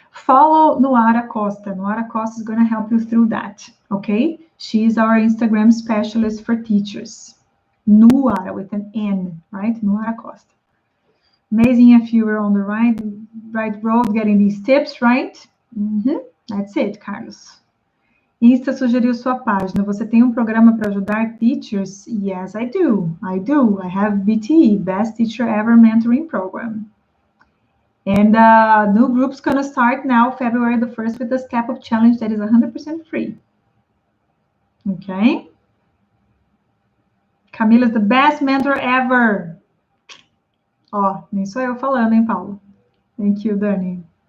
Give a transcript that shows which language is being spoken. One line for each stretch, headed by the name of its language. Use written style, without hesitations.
English: Follow Nuara Costa. Nuara Costa is going to help you through that, okay? She's our Instagram specialist for teachers. Nuara with an N, right? Nuara Costa. Amazing if you were on the right road getting these tips, right? That's it, Carlos.
Portuguese: Insta sugeriu sua página. Você tem um programa para ajudar teachers?
English: Yes, I do. I have BTE, Best Teacher Ever Mentoring Program. And new group's going to start now, February the 1st, with the Step Up Challenge that is 100% free. Okay? Camila's the best mentor ever.
Portuguese: Ó, nem sou eu falando, hein,
English: Paulo? Thank you, Dani.